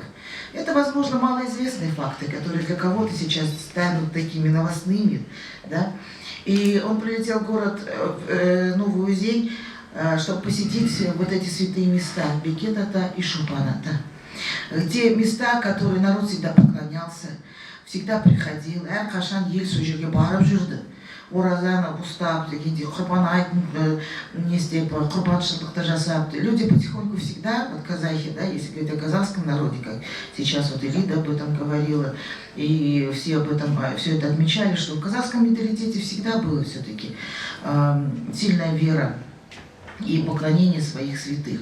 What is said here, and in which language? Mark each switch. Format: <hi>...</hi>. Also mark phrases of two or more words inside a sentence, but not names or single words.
<ru>Это, возможно, малоизвестные факты, которые для кого-то сейчас станут такими новостными, да. И он прилетел в город Новый Узень, чтобы посетить вот эти святые места Бекет-ата и Шупан-ата. Те места, которые народ всегда поклонялся, всегда приходил.</ru> <kk>Әрқашан ел сол жерге барып жүрді. Оразаны ұстап дегенде, құрбан айтын не істеп, құрбаншылықты жасап.</kk> <ru>Люди потихоньку всегда, вот казахи, да, если говорить о казахском народе, как сейчас вот Элида об этом говорила, и все об этом, все это отмечали, что в казахском менталитете всегда было все-таки сильная вера и поклонение своих святых.</ru>